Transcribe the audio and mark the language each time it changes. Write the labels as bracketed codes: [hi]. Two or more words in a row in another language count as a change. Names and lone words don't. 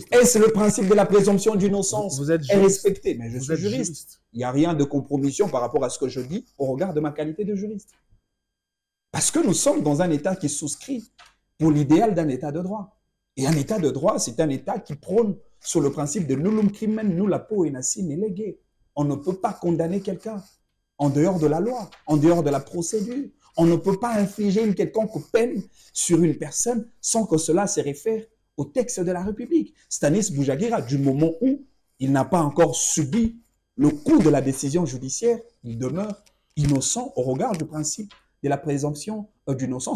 [fr] Est-ce le principe de la présomption d'innocence vous êtes est respecté? Mais je vous suis êtes juriste. Il n'y a rien de compromission par rapport à ce que je dis au regard de ma qualité de juriste. Parce que nous sommes dans un État qui souscrit pour l'idéal d'un État de droit. Et un État de droit, c'est un État qui prône sur le principe de [la] nullum crimen nulla poena sine lege. [fr] On ne peut pas condamner quelqu'un en dehors de la loi, en dehors de la procédure. On ne peut pas infliger une quelconque peine sur une personne sans que cela se réfère au texte de la République. Stanis Boujaguira, du moment où il n'a pas encore subi le coup de la décision judiciaire, il demeure innocent au regard du principe de la présomption d'innocence.